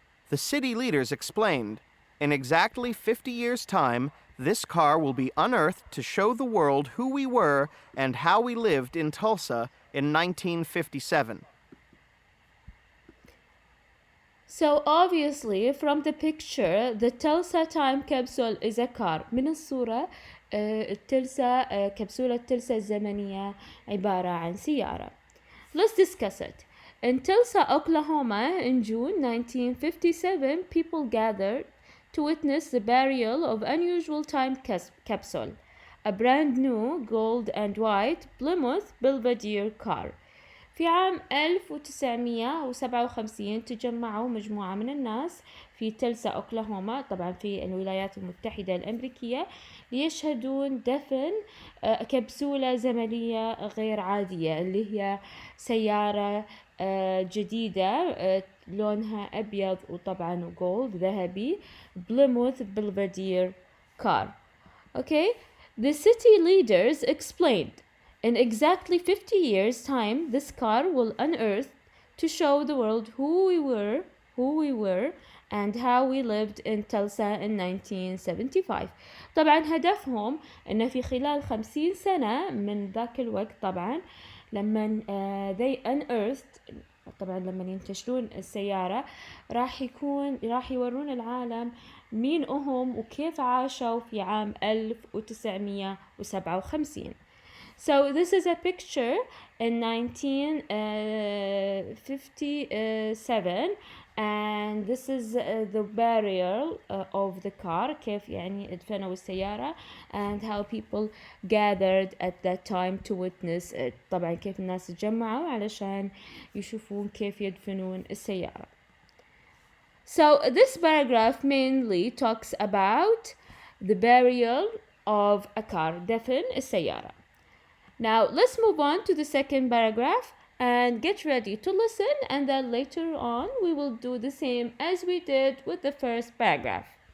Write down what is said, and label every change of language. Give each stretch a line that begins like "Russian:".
English: The city leaders explained, in exactly 50 years' time, this car will be unearthed to show the world who we were and how we lived in Tulsa in 1957. So obviously from the picture the Tulsa Time Capsule is a car.
Arabic: من الصورة التلسا كبسولة تلسا الزمنية عبارة عن سيارة.
English: Let's discuss it. In Tulsa, Oklahoma in June 1957 people gathered to witness the burial of unusual time capsule, a brand new gold and white Plymouth Belvedere car.
Arabic: في عام 1957 تجمعوا مجموعة من الناس في تلسا أوكلاهوما طبعا في الولايات المتحدة الأمريكية ليشهدون دفن كبسولة زمنية غير عادية اللي هي سيارة جديدة لونها أبيض وطبعا جولد ذهبي Plymouth Belvedere car.
English: Okay, the city leaders explained in exactly 50 years' time, this car will unearth to show the world who we were, and how we lived in Tulsa in 1975.
Arabic: طبعا هدفهم إن في خلال 50 سنة من ذاك الوقت طبعا لما
English: they unearthed
Arabic: طبعا لما ينتشلون السيارة راح يورون العالم مين هم وكيف عاشوا في عام 1957.
English: So this is a picture in 1957 and this is the burial of the car
Arabic: كيف يعني ادفنوا السيارة
English: and how people gathered at that time to witness it.
Arabic: طبعا كيف الناس تجمعوا علشان يشوفون كيف يدفنون السيارة.
English: So this paragraph mainly talks about the burial of a car,
Arabic: دفن السيارة.
English: Now let's move on to the second paragraph and get ready to listen and then later on we will do the same as we did with the first paragraph.